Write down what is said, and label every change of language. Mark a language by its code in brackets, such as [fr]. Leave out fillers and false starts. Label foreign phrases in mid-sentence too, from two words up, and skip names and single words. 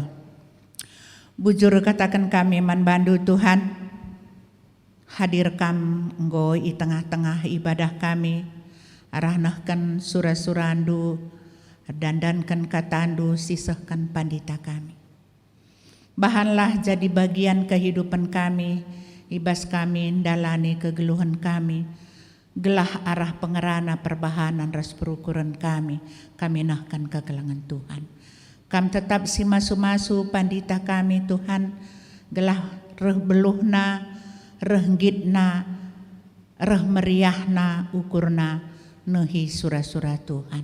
[btx] Bujur katakan kami manbandu Tuhan, hadir kam enggo i tengah-tengah ibadah kami, arahnahkan surah-surandu, dandankan katandu, sisahkan pandita kami. Bahanlah jadi bagian kehidupan kami, ibas kami dalani kegeluhan kami, gelah arah pengerana perbahanan ras perukuran kami nahkan kegelangan Tuhan. Kam tetap si masu-masu pandita kami Tuhan, gelah reh beluhna, reh gitna, reh meriahna, ukurna, nehi surah-surah Tuhan.